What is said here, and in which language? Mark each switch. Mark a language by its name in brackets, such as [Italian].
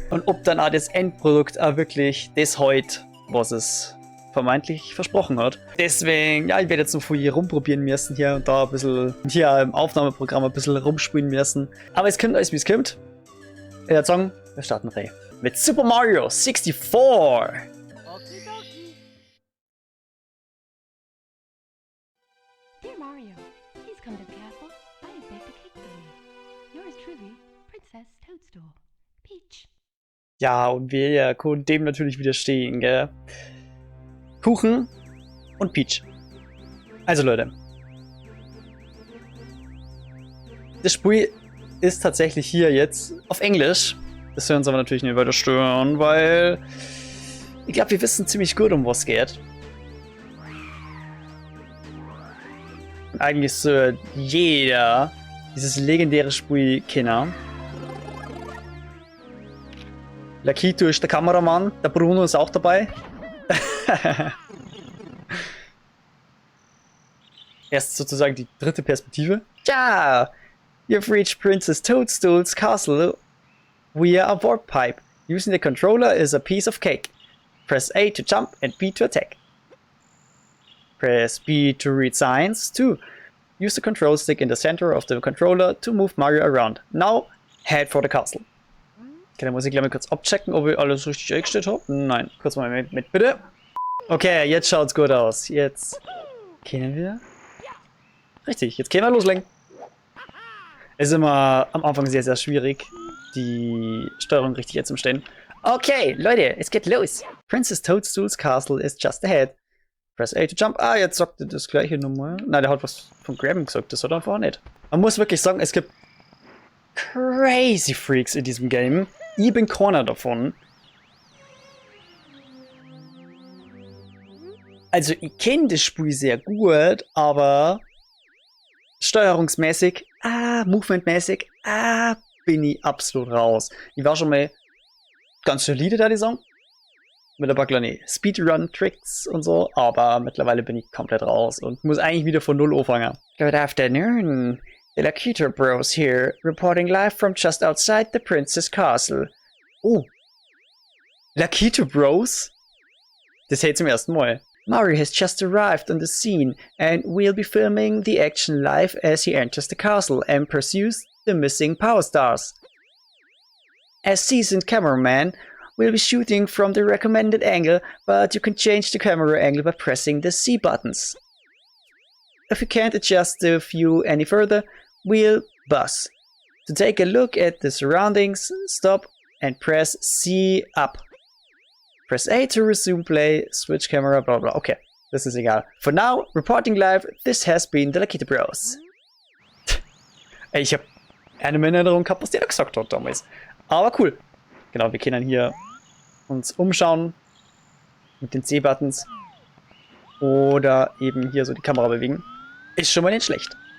[German] Und ob dann auch das Endprodukt auch wirklich das heute, was es vermeintlich versprochen hat. Deswegen, ja, ich werde jetzt noch viel rumprobieren müssen hier und da ein bisschen, hier im Aufnahmeprogramm ein bisschen rumspielen müssen. Aber es kommt alles, wie es kommt. Ich würde sagen, wir starten rein mit Super Mario 64. [English] Dear Mario, please come to the castle. I have baked a cake for you. Yours truly, Princess Toadstool. Peach. [German] Ja, und wir können dem natürlich widerstehen, gell? Kuchen und Peach. Also Leute. Das Spiel ist tatsächlich hier jetzt auf Englisch. Das hören uns aber natürlich nicht weiter stören, weil ich glaube, wir wissen ziemlich gut, um was es geht. Und eigentlich so jeder dieses legendäre Spiel kennen. Lakito ist der Kameramann, der Bruno ist auch dabei. Erst sozusagen die dritte Perspektive. [English] Ja, you've reached Princess Toadstool's castle via a warp pipe. Using the controller is a piece of cake. Press A to jump and B to attack. Press B to read signs. 2. Use the control stick in the center of the controller to move Mario around. Now, head for the castle. [German] Okay, dann muss ich gleich mal kurz abchecken, ob ich alles richtig eingestellt habe. Nein, kurz mal mit bitte. Okay, jetzt schaut's gut aus. Jetzt können wir. Richtig, jetzt können wir loslegen. Es ist immer am Anfang sehr, sehr schwierig, die Steuerung richtig einzustellen. Okay, Leute, es geht los. [English] Princess Toadstool's Castle is just ahead. Press A to jump. [German] Ah, jetzt sagt er das gleiche nochmal. Nein, der hat was von Grabbing gesagt, das hat er vorher nicht. Man muss wirklich sagen, es gibt crazy Freaks in diesem Game. Ich bin keiner davon. Also, ich kenne das Spiel sehr gut, aber steuerungsmäßig, movementmäßig, bin ich absolut raus. Ich war schon mal ganz solide da, die Song. Mit ein paar kleinen Speedrun-Tricks und so, aber mittlerweile bin ich komplett raus und muss eigentlich wieder von Null anfangen. [English] Good afternoon. The Lakito Bros here, reporting live from just outside the Princess Castle. Oh. Lakito Bros? [German] Das hätte ich zum ersten Mal. [English] Mario has just arrived on the scene, and we'll be filming the action live as he enters the castle and pursues the missing Power Stars. As seasoned cameraman, we'll be shooting from the recommended angle, but you can change the camera angle by pressing the C buttons. If you can't adjust the view any further, we'll buzz. To take a look at the surroundings, stop and press C up. Press A to resume play, switch camera, bla bla. [German] Okay, das ist egal. [English] For now, reporting live, this has been the Lakito Bros. [German] Ey, ich hab eine Erinnerung gehabt, was der da gesagt hat damals. Aber cool. Genau, wir können hier uns umschauen mit den C-Buttons. Oder eben hier so die Kamera bewegen. Ist schon mal nicht schlecht.